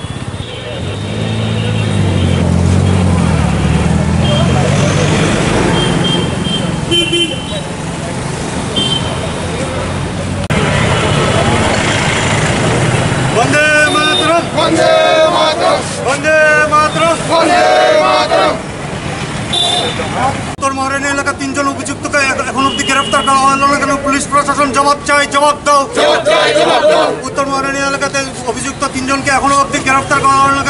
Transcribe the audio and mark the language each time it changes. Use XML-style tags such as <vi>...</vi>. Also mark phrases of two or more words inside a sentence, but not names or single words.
<sa>वंदे मातरम वंदे मातरम वंदे मातरम वंदे मातरम</sa> <bn>উত্তর মহারানী এলাকা 3 জন অভিযুক্তকে এখন অবধি গ্রেফতার করা হলো না কেন? পুলিশ প্রশাসন জবাব চাই, জবাব দাও। উত্তর মহারানী এলাকাতে অভিযুক্ত 3 জনকে এখনো অবধি গ্রেফতার করা হলো না কেন?</bn>